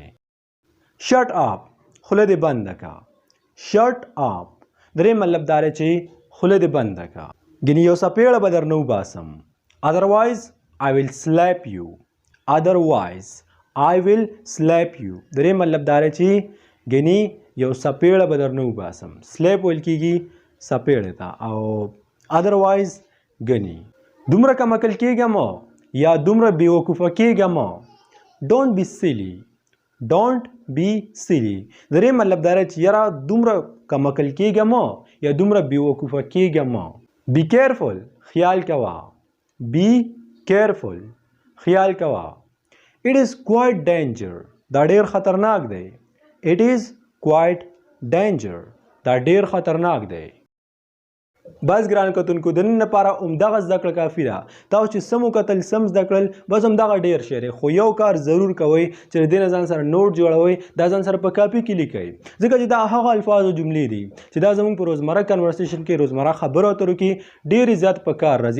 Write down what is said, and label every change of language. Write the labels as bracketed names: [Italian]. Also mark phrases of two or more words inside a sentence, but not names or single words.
[English] shut up, [Pashto] خوله دې بنده که. [English] shut up [Pashto] درې مطلب دا دی چې خوله دې بنده که. ګینې یو څپېړه به در نه وباسم. [English] otherwise I will slap you. otherwise I will slap you [Pashto] درې مطلب دا دی چې ګینې یو څپېړه به در نه وباسم. سلیپ ویل کېږي څپېړې ته، او otherwise ګنې دومره کم عقل کېږه مه یا دومره بېوقوفه کېږه مه. [English] don't be silly. don't be silly [Pashto] درې مطلب دا دی چې یاره دومره کم عقل کېږه مه یا دومره بېوقوفه کېږه مه. [English] be careful [Pashto] خیال کوه. [English] be careful [Pashto] خیال کوه. [English] it is quite danger [Pashto] دا ډېر خطرناک دی. [English] it is quite danger [Pashto] دا ډېر خطرناک دی. بس ګران کتونکو د نن لپاره همدغه زده کړه کافي ده. تاسو چې سم وکتل سم زده کړل بس همدغه ډېر شی دی، خو یو کار ضرور کوئ چې د دې نه ځان سره نوټ جوړوئ، دا ځان سره په کاپي کې لیکئ، ځکه چې دا هغه الفاظ او جملې دي چې دا زموږ په روزمره کنورسیشن کې روزمره خبرو اترو کې ډېرې زیات په کار راځي.